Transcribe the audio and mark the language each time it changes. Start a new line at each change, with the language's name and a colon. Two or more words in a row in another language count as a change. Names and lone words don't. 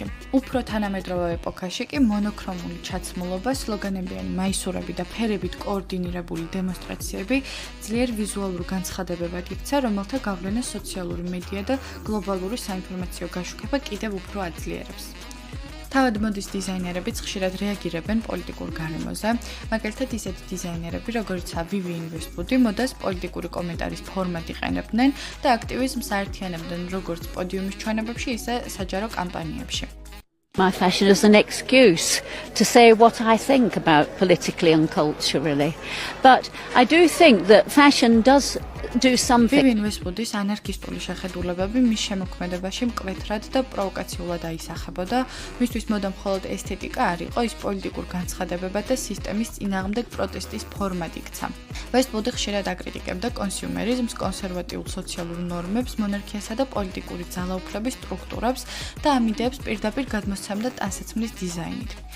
Georgian: უფრო თანამედროვე ეპოქაში კი მონოქრომული ჩაცმულობა, სლოგანებიანი მაისურები და ფერებით კოორდინირებული დემონსტრაციები ძლიერ ვიზუალურ განცხადებებად იქცა, რომელთა გავლენა სოციალური მედია და გლობალური საინფორმაციო გაშუქება კიდევ უფრო აძლიერებს. თავად მოდის დიზაინერებიც ხშირად რეაგირებენ პოლიტიკურ გარემოზე, მაგალითად ისეთი დიზაინერები, როგორიცაა Vivienne Westwood, მოდას პოლიტიკური კომენტარის ფორმად იყენებდნენ და აქტივიზმს აერთიანებდნენ როგორც პოდიუმის ჩვენებებში, ისე საჯარო კამპანიებში.
English: My fashion is an excuse to say what I think about politically and culturally. But I do think that fashion does do something.
Georgian: Vivienne Westwood-ის ანარქისტული შეხედულებები მის შემოქმედებაში მკვეთრად და პროვოკაციულად აისახებოდა. მისთვის მოდა მხოლოდ ესთეტიკა არ იყო, ის პოლიტიკურ განცხადებებად და სისტემის წინააღმდეგ პროტესტის ფორმად იქცა. Westwood ხშირად აკრიტიკებდა კონსიუმერიზმს, კონსერვატიულ სოციალურ ნორმებს, მონარქიასა და პოლიტიკური ძალაუფლების სტრუქტურებს და ამ იდეებს პირდაპირ გადმოსცემდა ტანსაცმლის დიზაინით.